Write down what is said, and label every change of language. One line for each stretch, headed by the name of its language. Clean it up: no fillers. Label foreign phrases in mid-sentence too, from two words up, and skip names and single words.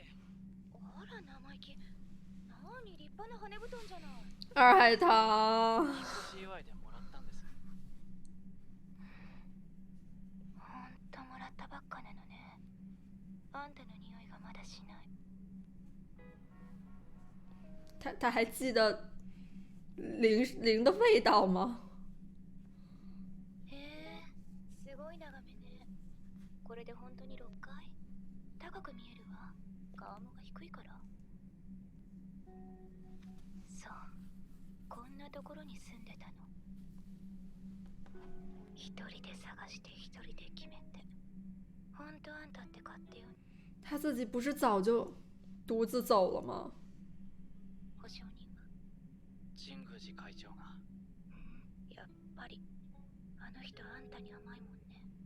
Japanese: あら生意気。何立派な羽布団じゃない。二海棠。引っ越し祝いでもらったんです。ほんともらったばっかなのね。あんたの匂いがまだしない。
Chinese: 他还记得灵的味道吗？
Japanese: へえ、すごい眺めね。これで本当に6階？高く見えるわ。川面が低いから。そう、こんなところに住んでたの。一人で探して一人で決めて。ほんとあんたって勝手よ。
Chinese: 他自己不是早就独自走了吗？
Japanese: 保証人は？神宮寺会長が。やっぱりあの人あんたに甘いもんね。